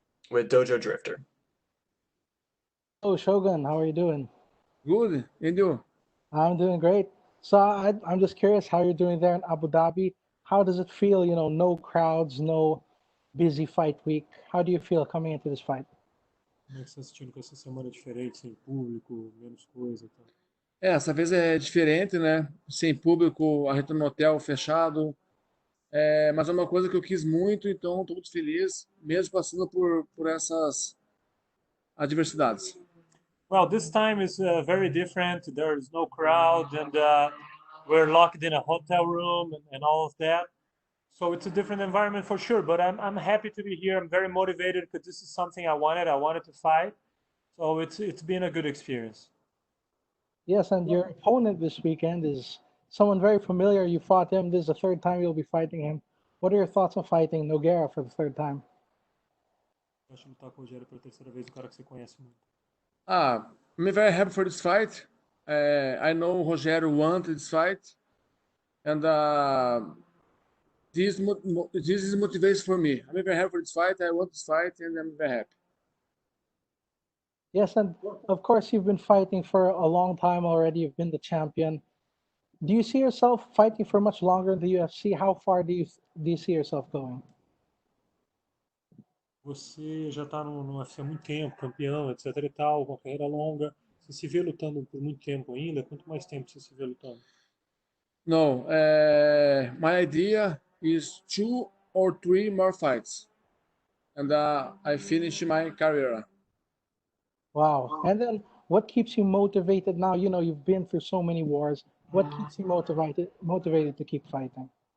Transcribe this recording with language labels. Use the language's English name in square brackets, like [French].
[English] with Dojo Drifter. Oh, Shogun, how are you doing? Good, and you? I'm doing great. So I'm just curious how you're doing there in Abu Dhabi. How does it feel, no crowds, no busy fight week? How do you feel coming into this fight? [Portuguese] Como é que você está sentindo com essa semana diferente, sem público, menos coisa e tal? Essa vez é diferente, né? Sem público, a gente no hotel fechado. Mas é uma coisa que eu quis muito, então estou muito feliz, mesmo passando por essas adversidades. [English] Well, this time is very different. There is no crowd, and we're locked in a hotel room and all of that. So it's a different environment for sure. But I'm happy to be here. I'm very motivated because this is something I wanted. I wanted to fight. So it's been a good experience. Yes, and your opponent this weekend is someone very familiar. You fought him. This is the third time you'll be fighting him. What are your thoughts on fighting Nogueira for the third time? [Portuguese] Eu acho que lutar com o Rogério pela terceira vez, um cara que você conhece muito. [English] I'm very happy for this fight. I know Rogério wanted this fight, and this is motivation for me. I'm very happy for this fight. I want this fight, and I'm very happy. Yes, and of course you've been fighting for a long time already. You've been the champion. Do you see yourself fighting for much longer in the UFC? How far do you see yourself going? [Portuguese] Você já está no UFC há muito tempo, campeão, etc e tal, com uma carreira longa. Você se vê lutando por muito tempo ainda? Quanto mais tempo você se vê lutando? [English] No, my idea is 2 or 3 more fights, and I finish my career. Wow. And then what keeps you motivated now? You've been through so many wars. What keeps you motivated to keep fighting?